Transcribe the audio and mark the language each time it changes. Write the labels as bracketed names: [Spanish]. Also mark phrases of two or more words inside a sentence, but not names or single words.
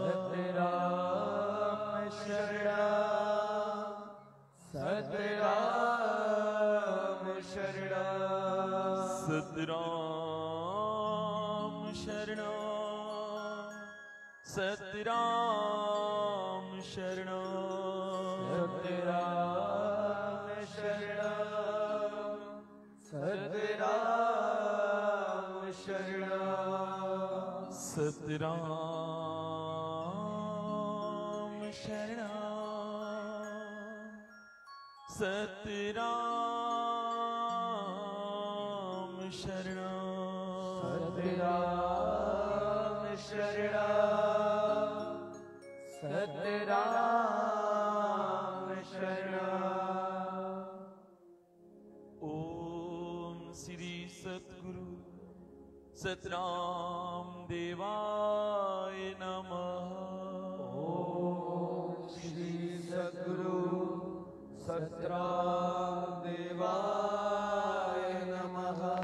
[Sanskrit] सतराम शरण सतराम शरण सतराम शरणम सतराम शरणम सतराम शरण सतराम शरण सतराम शरणम सतराम शरणम सतराम शरण सतराम शरण ओम श्री सतगुरु सतराम देवाय नमः ओम श्री सद्गुरु सतराम देवाय नमः